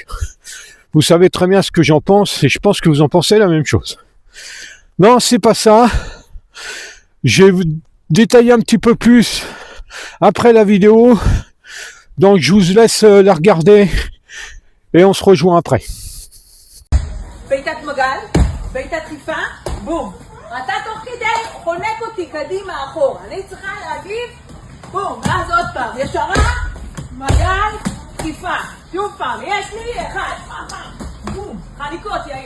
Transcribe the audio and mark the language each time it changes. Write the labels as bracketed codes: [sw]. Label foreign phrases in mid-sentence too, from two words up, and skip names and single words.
[fr] Vous savez très bien ce que j'en pense, et je pense que vous en pensez la même chose. Non, c'est pas ça. Je vais vous détailler un petit peu plus après la vidéo. Donc je vous laisse la regarder et on se rejoint après. [he] בעיטת מגל, בעיטת חיפה, בום. אתה תוך כדי חונק אותי קדימה אחורה. אני צריכה להגיב, בום, ואז עוד פעם. ישרה, מגל, חיפה. שוב פעם, יש לי אחד, בום. חניקות, יאיר.